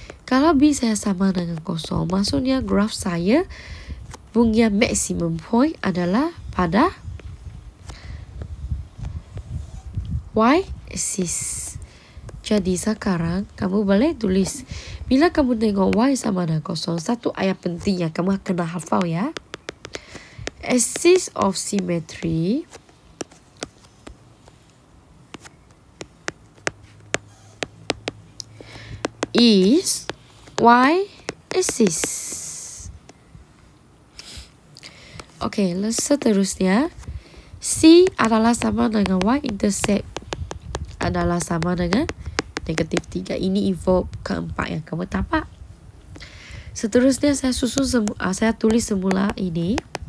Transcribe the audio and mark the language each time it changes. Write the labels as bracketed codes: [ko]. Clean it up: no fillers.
[ms] Kalau B saya sama dengan kosong, maksudnya graf saya punya maximum point adalah pada Y-axis. Jadi sekarang kamu boleh tulis. Bila kamu tengok Y sama dengan kosong, satu ayat penting yang kamu kena hafal ya. [en] Axis of symmetry is Y-axis. [ms] Okey, seterusnya C adalah sama dengan Y-intercept adalah sama dengan negatif 3. Ini info keempat yang kamu dapat. Seterusnya saya saya tulis semula ini.